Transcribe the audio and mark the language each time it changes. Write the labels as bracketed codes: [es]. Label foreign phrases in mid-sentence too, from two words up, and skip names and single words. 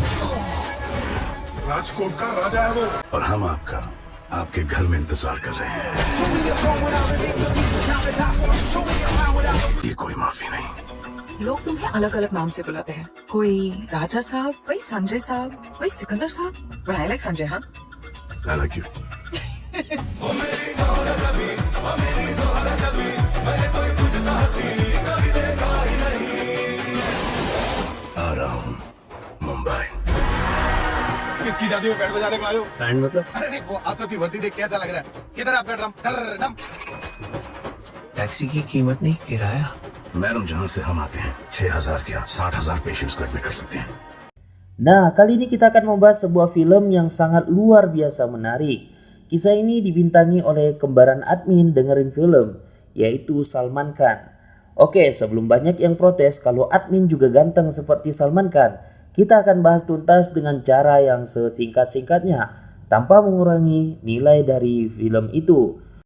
[hi] राजकोट का राजा है वो। और हम आपका आपके घर में इंतजार कर रहे हैं। ये कोई माफी नहीं। लोग तुम्हें अलग अलग नाम से बुलाते हैं। कोई राजा साहब, कोई संजय साहब, कोई सिकंदर साहब। [en] But I like Sanjay. हाँ, I like you. [hi] आ रहा हूँ मुंबई। किसकी शादी में बैंड बजाने को आए हो? बैंड मतलब? अरे नहीं, वो आप सबकी वर्दी देख के ऐसा लग रहा है। किधर है आपका ड्रम? ड्रम। टैक्सी की कीमत नहीं, किराया। मैडम जहाँ से हम आते हैं 6,000 क्या 60,000 पेशेंट्स को एडमिट कर सकते हैं। [id] Nah, kali ini kita akan membahas sebuah film yang sangat luar biasa menarik. Kisah ini dibintangi oleh kembaran admin dengerin film, yaitu Salman Khan. Oke, sebelum banyak yang protes kalau admin juga ganteng seperti Salman Khan, kita akan bahas tuntas dengan cara yang sesingkat-singkatnya, tanpa mengurangi nilai dari film itu.